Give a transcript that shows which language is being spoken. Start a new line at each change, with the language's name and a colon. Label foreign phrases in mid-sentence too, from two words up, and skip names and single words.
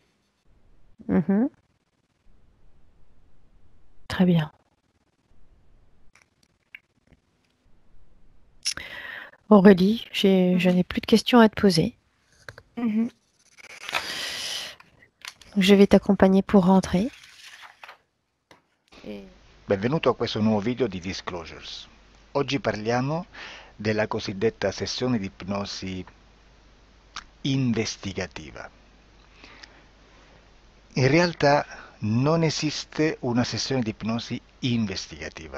French: Mhm. Très bien. Aurélie, je n'ai plus de questions à te poser. Mhm. Donc, je vais t'accompagner pour rentrer.
Italian: Benvenuto a questo nuovo video di Disclosures. Oggi parliamo della cosiddetta sessione di ipnosi investigativa. In realtà non esiste una sessione di ipnosi investigativa.